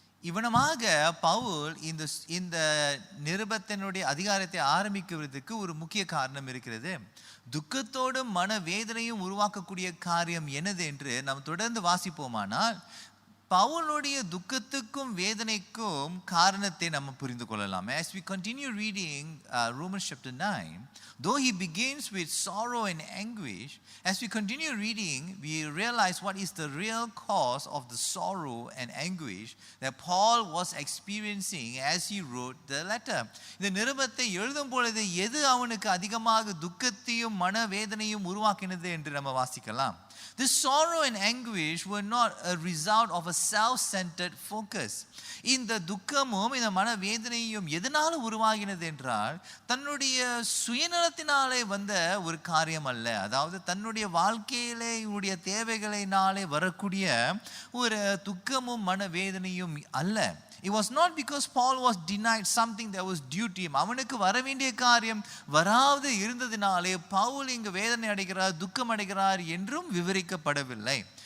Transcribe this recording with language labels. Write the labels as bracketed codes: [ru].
[ta] இவனமாக பவுல் இந்த நிருபத்தினுடைய அதிகாரத்தை ஆரம்பிக்கிறதுக்கு ஒரு முக்கிய காரணம் இருக்கிறது. துக்கத்தோடும் மனவேதனையும் உருவாக்கக்கூடிய காரியம் என்னது என்று நாம் தொடர்ந்து வாசிப்போமானால் பவுலுடைய துக்கத்துக்கும் வேதனைக்கும் காரணத்தை நம்ம புரிந்து கொள்ளலாம். [en] As we continue reading Romans chapter 9, though he begins with sorrow and anguish, as we continue reading, we realize what is the real cause of the sorrow and anguish that Paul was experiencing as he wrote the letter. [ta] இந்த நிருபத்தை எழுதும் பொழுது எது அவனுக்கு அதிகமாக துக்கத்தையும் மனவேதனையும் உருவாக்கினது என்று நம்ம வாசிக்கலாம். [en] This sorrow and anguish were not a result of a self-centered focus. [ta] இந்த துக்கமும் இந்த மனவேதனையும் எதனால உருவாகினது என்றால் தன்னுடைய சுயநலத்தினாலே வந்த ஒரு காரியம் அல்ல. அதாவது தன்னுடைய வாழ்க்கையிலே இவருடைய தேவைகளினாலே வரக்கூடிய ஒரு துக்கமும் மனவேதனையும் அல்ல. [en] It was not because Paul was denied something that was due to him. [ta] அவனுக்கு வர வேண்டிய காரியம் வராது இருந்ததினாலே பவுல் இங்கு வேதனை அடைகிறார், துக்கம் அடைகிறார் என்றும் விவரிக்கப்படவில்லை.